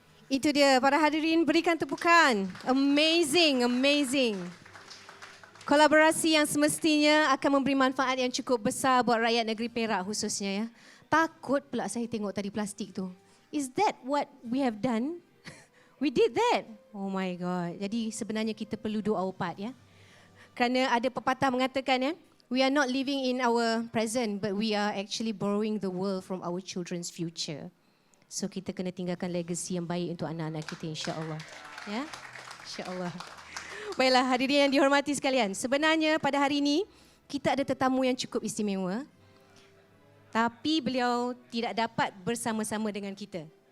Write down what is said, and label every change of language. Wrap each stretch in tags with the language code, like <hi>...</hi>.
<ms>Itu dia, para hadirin, berikan tepukan.</ms> <en>Amazing, amazing.</en> <ms>Kolaborasi yang semestinya akan memberi manfaat yang cukup besar buat rakyat negeri Perak khususnya ya. Takut pula saya tengok tadi plastik tu.</ms> <en>Is that what we have done? We did that. Oh my God.</en> <ms>Jadi sebenarnya kita perlu</ms> <en>do our part</en> <ms>ya. Kerana ada pepatah mengatakan ya,</ms> <en>we are not living in our present but we are actually borrowing the world from our children's future.</en> <ms>So kita kena tinggalkan legacy yang baik untuk anak-anak kita insya-Allah. Ya. Insya-Allah. Baiklah hadirin yang dihormati sekalian. Sebenarnya pada hari ini kita ada tetamu yang cukup istimewa. Tapi beliau tidak dapat bersama-sama dengan kita.</ms>